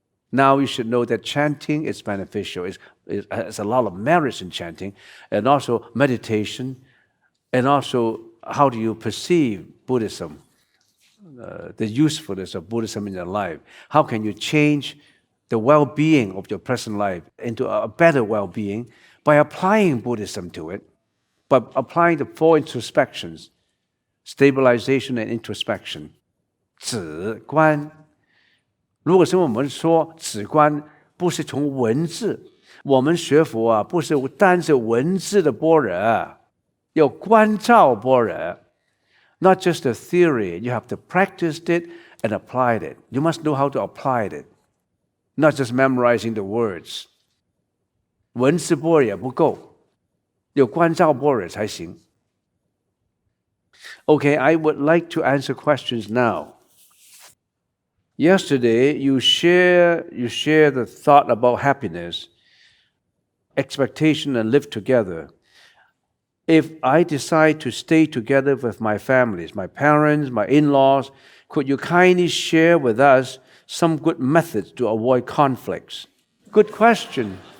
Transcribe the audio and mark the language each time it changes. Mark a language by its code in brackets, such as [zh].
[en] Now you should know that chanting is beneficial. It's a lot of merits in chanting, and also meditation, and also how do you perceive Buddhism, the usefulness of Buddhism in your life. How can you change the well-being of your present life into a better well-being by applying Buddhism to it, by applying the four introspections, stabilization and introspection. [zh] 止观，如果是我们说止观，不是从文字，我们学佛啊，不是单是文字的般若，要观照般若。 [en] Not just a theory, you have to practice it and apply it. You must know how to apply it, not just memorizing the words. [zh] 文字般若不够，有观照般若才行。 [en] Okay, I would like to answer questions now. Yesterday, you share the thought about happiness. expectation and live together. If I decide to stay together with my families, my parents, my in-laws, could you kindly share with us some good methods to avoid conflicts? Good question.